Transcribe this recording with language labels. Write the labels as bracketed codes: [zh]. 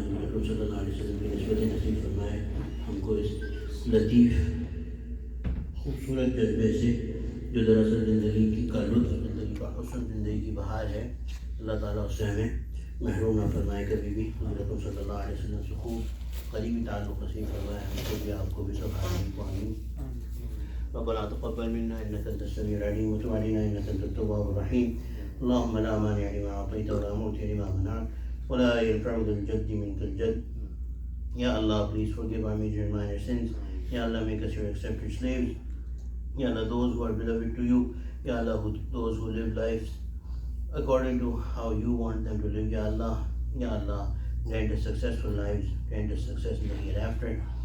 [ur] حضرت صلی اللہ علیہ وسلم کی نسبت نصیب فرمائے. ہم کو اس لطیف خوبصورت جذبے سے جو دراصل زندگی کا لطف، زندگی کا حسن، زندگی کی بہار ہے، اللہ تعالیٰ اس سے ہمیں محروم نہ فرمائے کبھی بھی. حضرت صلی اللہ علیہ وسلم سے خوب قریبی تعلق نصیب فرمائے. ہم کو بھی، آپ کو بھی، سب آمین کو آمین. [ar] ربنا تقبل منا انك انت السميع العليم وتب علينا انك انت التواب الرحيم. اللهم لا مانع لما اعطيت ولا معطي لما منعت ولا ينفع ذا الجد منك الجد. [en] Ya Allah, please forgive our major and minor sins. Ya Allah, make us your accepted slaves. Ya Allah, those who are beloved to you. Ya Allah, those who live lives according to how you want them to live. Ya Allah, Ya Allah, grant us successful lives, grant us success in the hereafter.